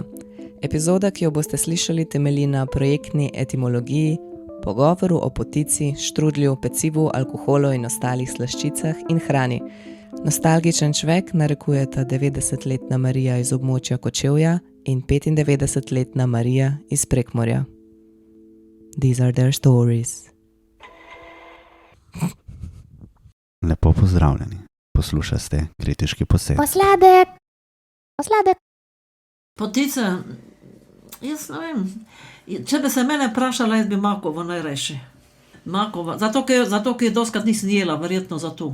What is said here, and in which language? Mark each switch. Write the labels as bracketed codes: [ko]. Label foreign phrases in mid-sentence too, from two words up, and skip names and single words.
[sl] Epizoda, ki jo boste slišali, temelji na projektni etimologiji, pogovoru o potici, štrudlju, pecivu, alkoholu in ostalih slaščicah in hrani. Nostalgičen človek narekujeta 90-letna Marija iz območja Kočevja in 95-letna Marija iz Prekmurja. [en] These are their stories. [sl] Lepo pozdravljeni. Poslušate kritiški posed. Posladek. Potica, jaz ne vem. Če bi se mene vprašala, jaz bi makovo najrajši. Makova, zato ker doskrat nisem jela, verjetno zato.